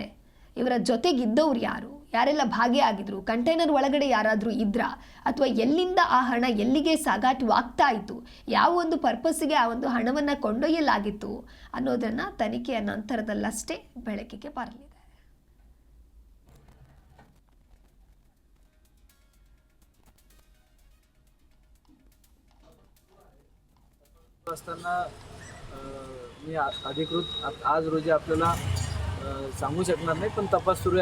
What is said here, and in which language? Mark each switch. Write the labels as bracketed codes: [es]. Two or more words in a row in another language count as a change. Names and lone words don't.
[kn] ಇವರ ಜೊತೆಗಿದ್ದವ್ರು ಯಾರೆಲ್ಲ ಭಾಗಿಯಾಗಿದ್ರು, ಕಂಟೈನರ್ ಒಳಗಡೆ ಯಾರಾದರೂ ಇದ್ರಾ, ಅಥವಾ ಎಲ್ಲಿಂದ ಆ ಹಣ ಎಲ್ಲಿಗೆ ಸಾಗಾಟವಾಗ್ತಾ ಇತ್ತು, ಯಾವ ಒಂದು ಪರ್ಪಸ್ಸಿಗೆ ಆ ಒಂದು ಹಣವನ್ನು ಕೊಂಡೊಯ್ಯಲಾಗಿತ್ತು ಅನ್ನೋದನ್ನು ತನಿಖೆಯ ನಂತರದಲ್ಲಷ್ಟೇ ಬೆಳಕಿಗೆ ಬರಲಿದೆ. [mr] असताना मी अधिकृत आज रोजी आपल्याला सांगू शकणार नाही, पण तपास सुरू आहे.